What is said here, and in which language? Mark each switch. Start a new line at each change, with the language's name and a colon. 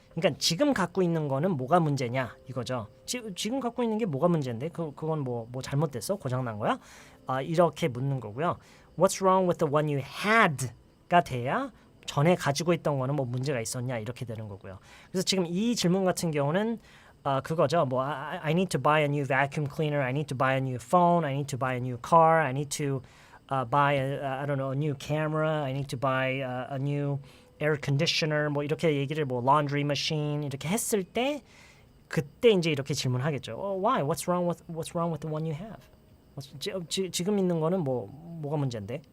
Korean: 그러니까 지금 갖고 있는 거는 뭐가 문제냐 이거죠. 지금 갖고 있는 게 뭐가 문제인데 그건 뭐 잘못됐어? 고장난 거야? 이렇게 묻는 거고요.
English: What's wrong with the one you had
Korean: 가 돼야 전에 가지고 있던 거는 뭐 문제가 있었냐 이렇게 되는 거고요. 그래서 지금 이 질문 같은 경우는 그거죠.
English: 뭐 I need to buy a new vacuum cleaner. I need to buy a new phone. I need to buy a new car. I need to buy I don't know a new camera. I need to buy a new air conditioner.
Korean: 뭐 이렇게 얘기를 뭐 laundry machine 이렇게 했을 때 그때 이제 이렇게 질문하겠죠.
English: Why? What's wrong with the one you have?
Korean: 지금 있는 거는 뭐가 문제인데?